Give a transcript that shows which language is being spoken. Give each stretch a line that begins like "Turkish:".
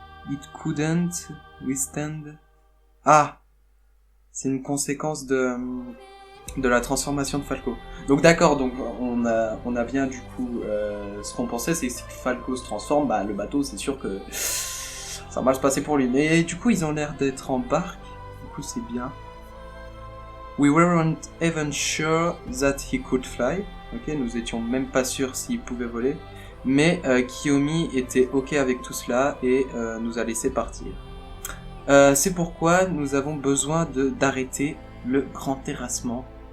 English: It couldn't withstand.
French: Ah, c'est une conséquence de la transformation de Falco. Donc d'accord, donc on a bien du coup ce qu'on pensait, c'est que si Falco se transforme, bah le bateau c'est sûr que ça va mal se passer pour lui. Mais du coup ils ont l'air d'être en barque, du coup c'est bien.
English: We weren't even sure that he could fly.
French: Ok, nous étions même pas sûrs s'il pouvait voler. Mais Kiyomi était ok avec tout cela et nous a laissé partir. C'est pourquoi nous avons besoin d'arrêter le grand terrassement.